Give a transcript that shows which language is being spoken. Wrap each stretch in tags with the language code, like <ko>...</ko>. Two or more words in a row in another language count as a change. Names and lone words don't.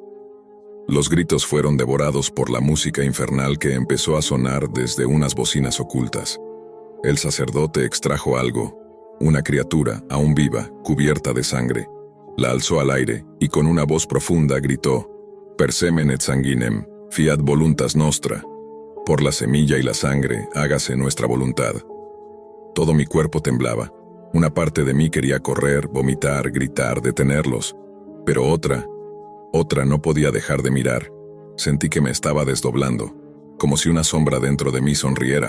<es>Los gritos fueron devorados por la música infernal que empezó a sonar desde unas bocinas ocultas. El sacerdote extrajo algo, una criatura, aún viva, cubierta de sangre. La alzó al aire y con una voz profunda gritó:</es> <la>Per semen et sanguinem, fiat voluntas nostra.</la> <es>Por la semilla y la sangre, hágase nuestra voluntad. Todo mi cuerpo temblaba. Una parte de mí quería correr, vomitar, gritar, detenerlos. Pero otra no podía dejar de mirar. Sentí que me estaba desdoblando, como si una sombra dentro de mí sonriera.</es>